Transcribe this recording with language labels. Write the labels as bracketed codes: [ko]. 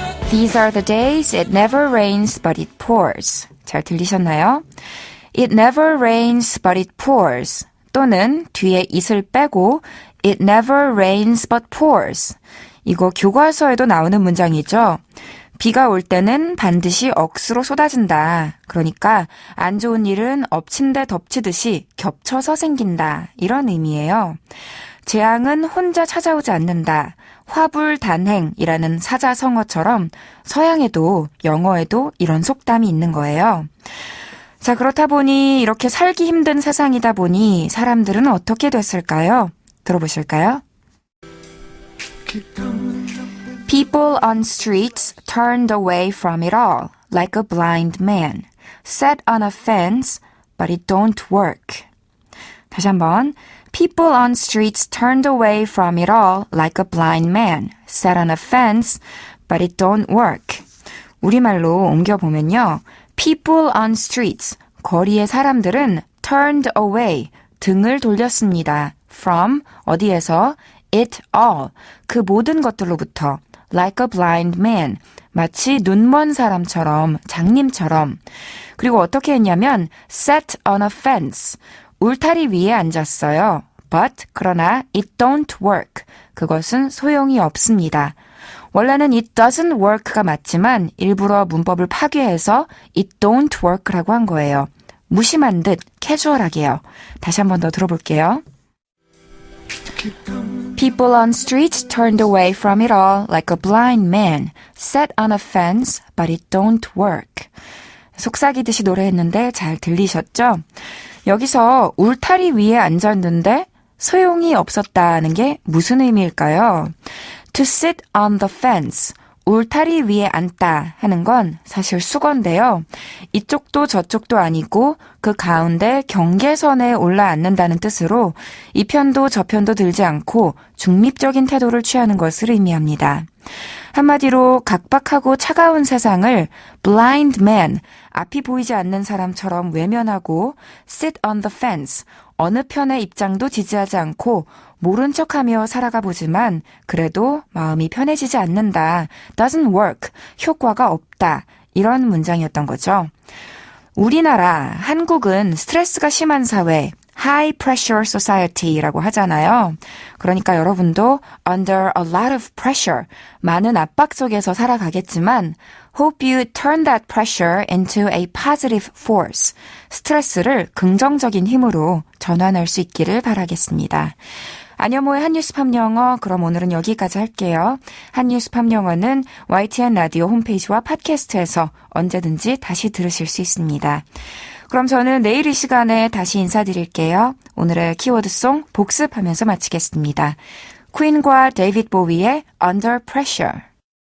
[en] These are the days it never rains but it pours. [ko] 잘 들리셨나요? [en] It never rains but it pours. [ko] 또는 뒤에 it을 빼고 [en] It never rains but pours. [ko] 이거 교과서에도 나오는 문장이죠. 비가 올 때는 반드시 억수로 쏟아진다. 그러니까 안 좋은 일은 엎친 데 덮치듯이 겹쳐서 생긴다. 이런 의미예요. 재앙은 혼자 찾아오지 않는다. 화불단행이라는 사자성어처럼 서양에도 영어에도 이런 속담이 있는 거예요. 자, 그렇다 보니 이렇게 살기 힘든 세상이다 보니 사람들은 어떻게 됐을까요? 들어보실까요? [en] People on streets turned away from it all, like a blind man. Sat on a fence, but it don't work. [ko] 다시 한번. [en] People on streets turned away from it all, like a blind man. Sat on a fence, but it don't work. [ko] 우리말로 옮겨보면요. [en] People on streets, [ko] 거리의 사람들은 [en] turned away, [ko] 등을 돌렸습니다. From, 어디에서? [en] It all, [ko] 그 모든 것들로부터. [en] Like a blind man, [ko] 마치 눈먼 사람처럼, 장님처럼. 그리고 어떻게 했냐면 [en] sat on a fence, [ko] 울타리 위에 앉았어요. But, 그러나 [en] it don't work, [ko] 그것은 소용이 없습니다. 원래는 [en] it doesn't work [ko] 가 맞지만 일부러 문법을 파괴해서 [en] it don't work [ko] 라고 한 거예요. 무심한 듯 캐주얼하게요. 다시 한 번 더 들어볼게요. [en] People on streets turned away from it all like a blind man. Sat on a fence, but it don't work. [ko] 속삭이듯이 노래했는데 잘 들리셨죠? 여기서 울타리 위에 앉았는데 소용이 없었다는 게 무슨 의미일까요? [en] To sit on the fence, [ko] 울타리 위에 앉다 하는 건 사실 수거인데요. 이쪽도 저쪽도 아니고 그 가운데 경계선에 올라앉는다는 뜻으로 이 편도 저 편도 들지 않고 중립적인 태도를 취하는 것을 의미합니다. 한마디로 각박하고 차가운 세상을 blind man, 앞이 보이지 않는 사람처럼 외면하고 [en] sit on the fence, [ko] 어느 편의 입장도 지지하지 않고 모른 척하며 살아가 보지만 그래도 마음이 편해지지 않는다. [en] doesn't work, [ko] 효과가 없다. 이런 문장이었던 거죠. 우리나라, 한국은 스트레스가 심한 사회, [en] high pressure society [ko] 라고 하잖아요. 그러니까 여러분도 [en] under a lot of pressure, [ko] 많은 압박 속에서 살아가겠지만 [en] hope you turn that pressure into a positive force. [ko] 스트레스를 긍정적인 힘으로 전환할 수 있기를 바라겠습니다. 안여모의 한뉴스 팝영어, 그럼 오늘은 여기까지 할게요. 한뉴스 팝영어는 YTN 라디오 홈페이지와 팟캐스트에서 언제든지 다시 들으실 수 있습니다. 그럼 저는 내일 이 시간에 다시 인사드릴게요. 오늘의 키워드송 복습하면서 마치겠습니다. 퀸과 데이빗 보위의 Under Pressure.